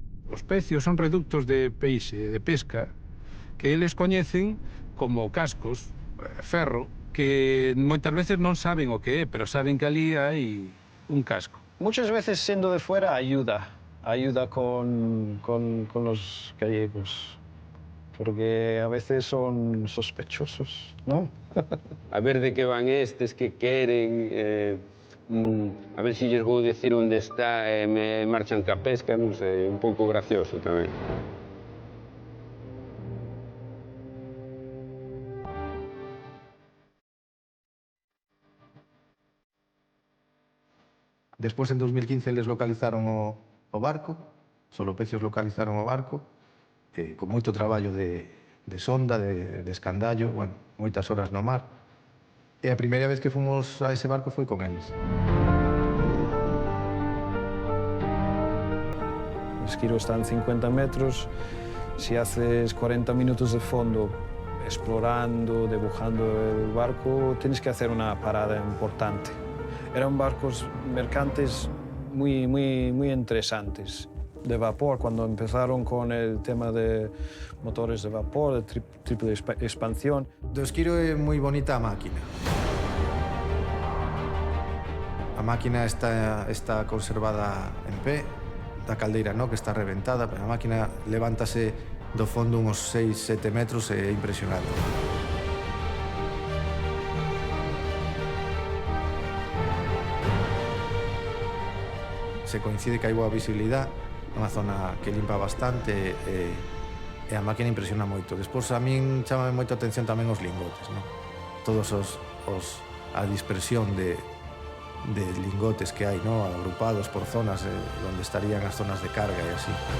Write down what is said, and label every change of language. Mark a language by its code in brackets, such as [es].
[gl] Os pecios son reductos de peixe, de pesca, que eles coñecen como cascos, ferro, que moitas veces non saben o que é, pero saben que ali hai un casco. [es] Muchas veces siendo de fuera ayuda con los gallegos, porque a veces son sospechosos, ¿no? [gl] A ver de que van estes, que queren, a ver se lles vou decir onde está e me marchan ca pesca, non sei, un pouco gracioso tamén. Despois, en 2015, eles localizaron o barco, Solopecios localizaron o barco, con moito traballo de sonda, de escandallo, bueno, moitas horas no mar. E a primeira vez que fomos a ese barco foi con eles. [es] El esquiro está en 50 metros. Si haces 40 minutos de fondo explorando, dibujando el barco, tienes que hacer una parada importante. Eran barcos mercantes muy interesantes, de vapor. Cuando empezaron con el tema de motores de vapor, de triple expansión. [gl] Do esquiro é moi bonita a máquina. A máquina está conservada en pé, da caldeira no, que está reventada, pero a máquina levántase do fondo uns 6-7 metros e é impresionante. Se coincide que hai boa visibilidade, unha zona que limpa bastante e a máquina impresiona moito. Despois, a min chamame moito a atención tamén os lingotes, non? Todos a dispersión de lingotes que hai, ¿no? Agrupados por zonas [es] donde estarían [gl] as zonas de carga e así.